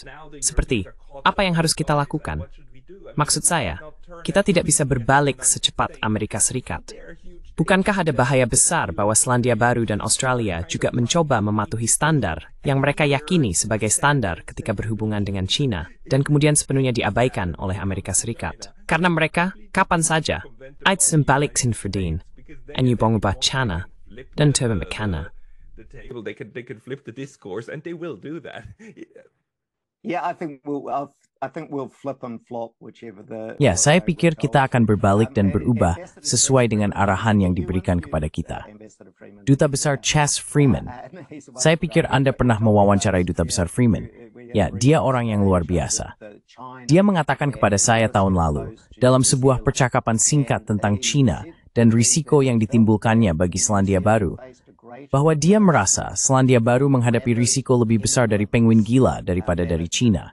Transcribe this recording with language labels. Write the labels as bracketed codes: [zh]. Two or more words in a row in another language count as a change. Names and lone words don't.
[id] Seperti, apa yang harus kita lakukan? Maksud saya, kita tidak bisa berbalik secepat Amerika Serikat. Bukankah ada bahaya besar bahwa Selandia Baru dan Australia juga mencoba mematuhi standar yang mereka yakini sebagai standar ketika berhubungan dengan China, dan kemudian sepenuhnya diabaikan oleh Amerika Serikat? Karena mereka, kapan saja, ait sembalik sin verdien, en je bongba China, dan terba mekana. [en] They could flip the discourse, and they will do that. Yeah, I think we'll flip and flop whichever the. [id] Ya, saya pikir kita akan berbalik dan berubah sesuai dengan arahan yang diberikan kepada kita. Duta Besar Chas Freeman. Saya pikir Anda pernah mewawancarai Duta Besar Freeman. Ya, dia orang yang luar biasa. Dia mengatakan kepada saya tahun lalu, dalam sebuah percakapan singkat tentang China dan risiko yang ditimbulkannya bagi Selandia Baru, bahwa dia merasa Selandia Baru menghadapi risiko lebih besar dari penguin gila daripada dari China.